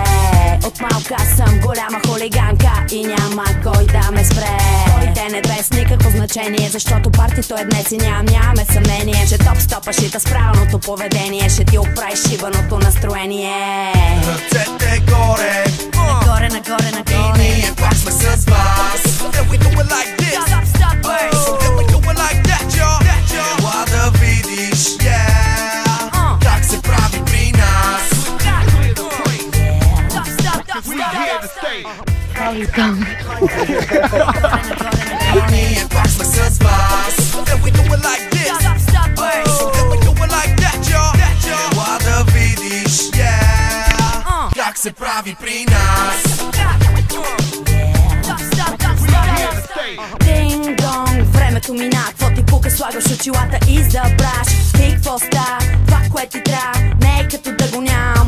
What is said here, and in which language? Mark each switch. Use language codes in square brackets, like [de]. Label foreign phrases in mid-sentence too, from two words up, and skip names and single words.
[bg] От малка съм голяма хулиганка и няма кой да ме спре. Кой не без никакво значение, защото партито е днес и нямаме съмнение, че топ стопа шита с правилното поведение ще ти оправи шибаното настроение. Ръцете горе, Нагоре, нагоре, нагоре. и ние пак сме с вас. [en] And we do it like this. Top stoppers. And we do it like that, y'all. [bg] Ела да видиш, yeah, как се прави при нас. [en] Top stoppers. [bg] И ние пак сме с вас. [en] And we do it like this. Top stoppers. And we do it like that, y'all. [bg] Ела да видиш, yeah, как се прави при нас. Динг-донг, времето мина, какво ти пука, слагаш очилата и забраш. И какво ста, това което ти трябва, не е като да го нямам.